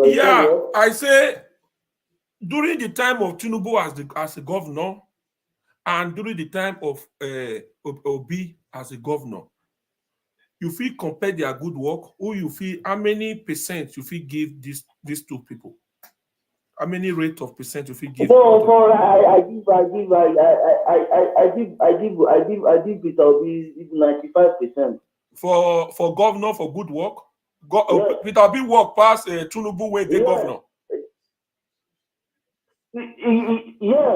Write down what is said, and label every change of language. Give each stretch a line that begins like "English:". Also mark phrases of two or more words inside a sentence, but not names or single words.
Nigerian Pidgin: Yeah, I say during the time of Tinubu as a governor, and during the time of Obi as a governor, you feel compare their good work, or you feel how many percent you feel give these two people? How many rate of percent you feel give? No, I give Peter Obi 95%. For governor for good work? Peter Obi work past Tinubu when they governor. Yes.